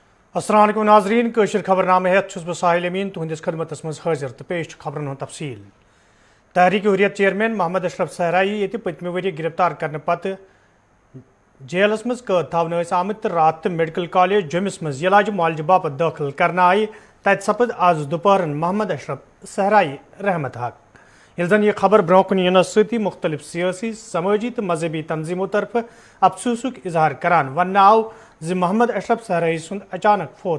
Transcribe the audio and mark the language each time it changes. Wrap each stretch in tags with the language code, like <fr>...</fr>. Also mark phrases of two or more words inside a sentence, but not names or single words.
<ks>السلام علیکم ناظرین کشر خبرنامہ ہیت چھس بہ ساحل امین تہندس خدمتس مز حاضر تو پیش خبرن ہند تفصیل تحریک حریت چیئرمین محمد اشرف صحرائی یہ پتمہ وری گرفتار کرنے پتہ جیلس مز قید تھونہ آمت رات میڈیکل کالج جمس مز علاج معالجہ باپت داخل کرنا آئی تت سپد آز دوپہرن محمد اشرف صحرائی رحمت حق یل زن یہ خبر برو کن ینس ستی مختلف سیاسی سماجی تو مذہبی تنظیموں طرف افسوسک اظہار کران ون آو زی محمد اشرف صحرائی سند اچانک فوت</ks>